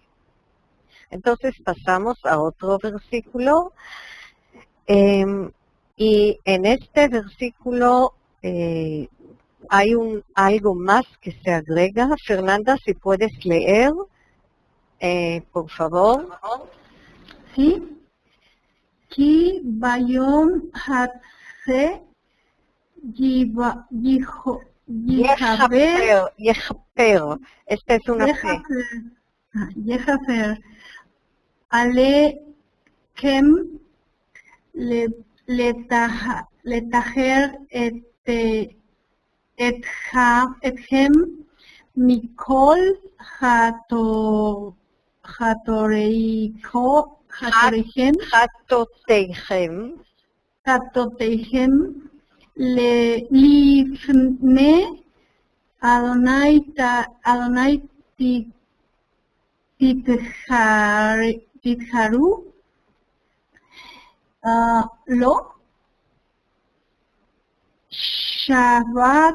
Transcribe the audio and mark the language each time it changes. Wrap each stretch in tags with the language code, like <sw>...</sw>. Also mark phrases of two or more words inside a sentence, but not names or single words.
<es>Entonces pasamos a otro versículo. Y en este versículo hay algo más que se agrega. Fernanda, si puedes leer, por favor. Sí.</es> <he>כי ביום הזה יכפר.</he> <es>Esta es una fe.</es> <he>יכפר עליכם לטהר אתכם מכל חטאותיכם לפני אדוני תתחרו לו שבת.</he>